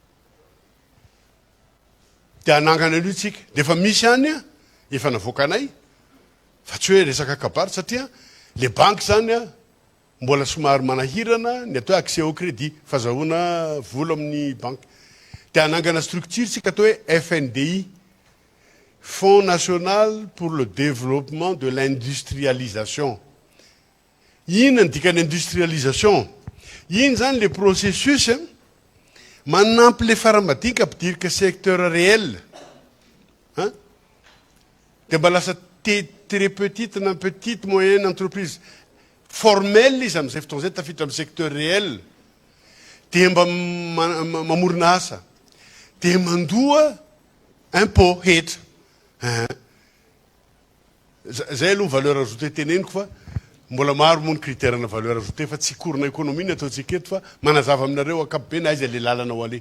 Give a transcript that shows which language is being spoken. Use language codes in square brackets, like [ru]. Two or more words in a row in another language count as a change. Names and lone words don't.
[mg] dia anangana an'io tsika dia efa misy any a efa navoakanay fa tsy hoe resaka kabary satria le banky zany a mbola somary manahirana ny atao [fr] accès au crédit [mg] fahazahoana vola amin'ny banky dia anangana structure tsika atao hoe FNDI [fr] Fonds national pour le développement de l'industrialisation. [mg] Ina ndikany industrialisation. Iny zany le processus manampy le faramadinika ampidirika [fr] secteur réel. [mg] De mba lasa [fr] très petite [mg] na [fr] petite moyenne entreprise formelle [mg] izy amin'izay fotoana zay tafiditra amin'ny [fr] secteur réel. [mg] De mba mamorona asa. De mandoa impôt hetra. Zay aloha [fr] valeur ajoutée [mg] teneniko fa mbola maro moa ny critère na [fr] valeur ajoutée [mg] fa tsy korona économie ataotsika eto fa manazava aminareo ankapobeny aiza le lalanao ale.